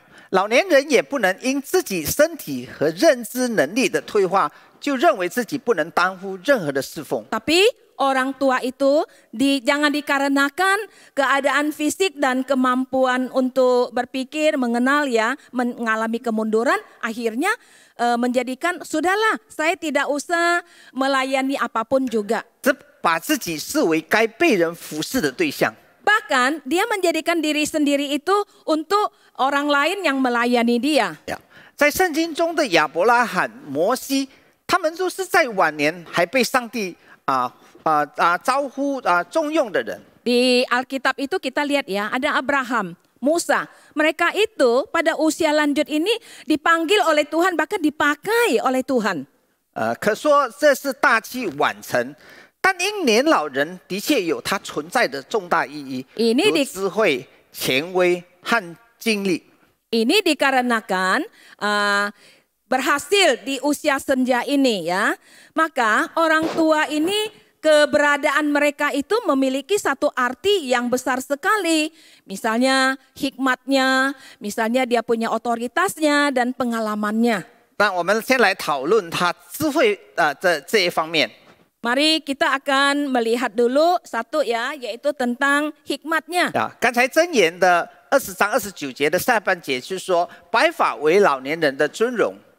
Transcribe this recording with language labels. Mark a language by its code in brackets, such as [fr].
[zh] 老年人也不能因自己身体和认知能力的退化，就认为自己不能担负任何的侍奉。 [id] Tapi orang tua itu jangan dikarenakan keadaan fisik dan kemampuan untuk berpikir, mengenal ya, mengalami kemunduran, akhirnya menjadikan sudahlah saya tidak usah melayani apapun juga. [zh] 只把自己视为该被人服侍的对象。 [id] Bahkan dia menjadikan diri sendiri itu untuk orang lain yang melayani dia. [zh] 在圣经中的亚伯拉罕、摩西，他们都是在晚年还被上帝招呼重用的人。 [id] Di Alkitab itu kita lihat ya, ada Abraham, Musa. Mereka itu pada usia lanjut ini dipanggil oleh Tuhan, bahkan dipakai oleh Tuhan. [zh] 可说这是大器晚成，但因年老人的确有他存在的重大意义，如智慧、权威和经历。 [id] Ini dikarenakan berhasil di usia senja ini ya, maka orang tua ini keberadaan mereka itu memiliki satu arti yang besar sekali. Misalnya hikmatnya, misalnya dia punya otoritasnya dan pengalamannya. [zh] 那我们先来讨论他智慧这一方面。 [id] Mari kita akan melihat dulu satu ya, yaitu tentang hikmatnya. [zh] 刚才箴言的20章29节的下半节是说，白发为老年人的尊荣。